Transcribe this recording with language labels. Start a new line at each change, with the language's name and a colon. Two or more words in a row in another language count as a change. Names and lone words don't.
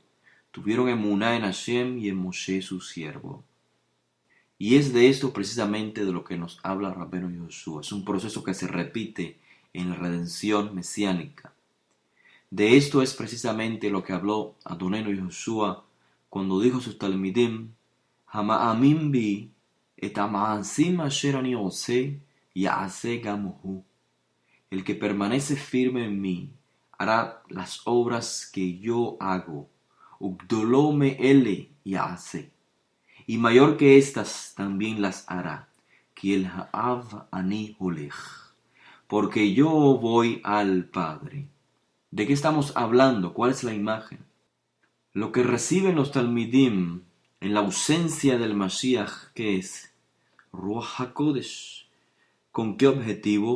Spanish: Tuvieron emuná en Hashem y en Moshe su siervo. Y es de esto precisamente de lo que nos habla Rabbeinu Yoshua. Es un proceso que se repite en la redención mesiánica. De esto es precisamente lo que habló Adonenu Yoshua cuando dijo a sus talmidim,
Hebrew: המאמין בי את המעשים אשר אני עושה יעשה גם הוא.
Spanish: El que permanece firme en mí hará las obras que yo hago.
Hebrew: וגדולים מאלה יעשה.
Spanish: Y mayor que estas también las hará.
Hebrew: כי אל האב אני הולך.
Spanish: Porque yo voy al Padre. ¿De qué estamos hablando? ¿Cuál es la imagen? Lo que reciben los talmidim en la ausencia del Mashiach, ¿qué es?
Hebrew: רוח הקודש.
Spanish: ¿Con qué objetivo?